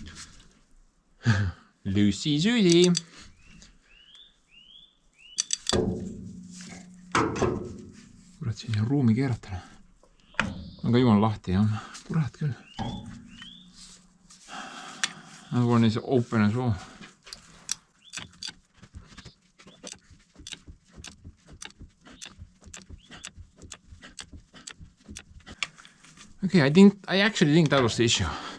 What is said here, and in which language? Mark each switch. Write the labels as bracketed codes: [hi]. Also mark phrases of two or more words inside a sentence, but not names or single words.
[en] Loosey Susie. [et] kurat, siin on ruumi keerata. Aga jumal lahti, jah. Kurat küll. [en] That one is open as well. Okay, I actually think that was the issue.